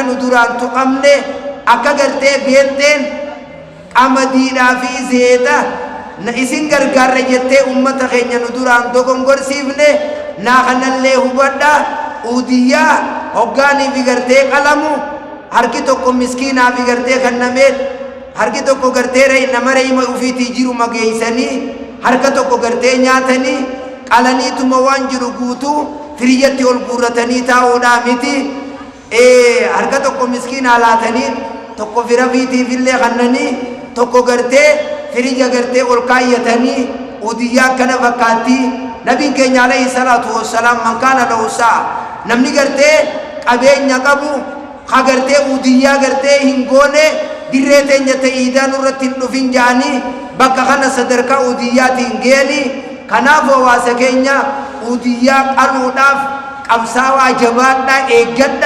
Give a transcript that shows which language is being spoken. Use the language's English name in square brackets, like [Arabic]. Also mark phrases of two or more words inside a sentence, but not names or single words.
[Oromo] nu duraan tuqamne akka gartee beenteen qamadiidhaa fi zeeta na isin gargaarra jettee ummata keenya nu duraan dogongorsiifne naa kanallee hubadha udiyyaa hoggaanii fi gartee qalamu harki tokko miskiinaa fi gartee kannameen harki tokko gartee nama reeyma ufiitii jiru mageeysanii harka tokko gartee nyaatanii qalaniituma waan jiru guutuu firiyyatti ol guurratanii taa'uudhaa miti harka tokko miskiinaa laatanii tokko fira fiitiifillee kannanii tokko gartee firiyya gartee ol kaayyatanii udiyyaa kana fakkaatti nabiin keenya [Arabic] عليه الصلاة والسلام من كان له سعة [Oromo] namni gartee qabeenya qabu ha gartee udiyyaa gartee hin goone dirree teenya ta'iidaan irratti hin dhufin jaanii bakka kana sadarkaa udiyyaatiin geeni kanaaf hawaasa keenya udiyyaa qaluudhaaf qabsaawaa jabaadhaa eeggadha